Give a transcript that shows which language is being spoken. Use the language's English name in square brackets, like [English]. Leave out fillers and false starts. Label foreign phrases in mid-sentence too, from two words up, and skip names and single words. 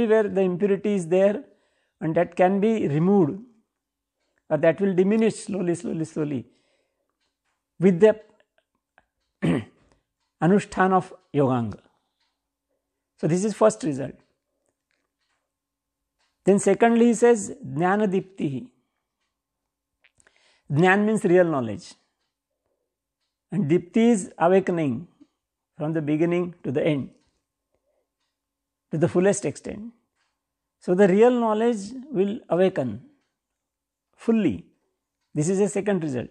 [English] Everywhere the impurity is there, and that can be removed, or that will diminish slowly with the anushthan of yoganga. So this is first result. Then secondly he says [Sanskrit] ज्ञान दीप्तिः. [English] Jnana means real knowledge, and dipti is awakening from the beginning to the end, to the fullest extent. So the real knowledge will awaken fully. This is a second result.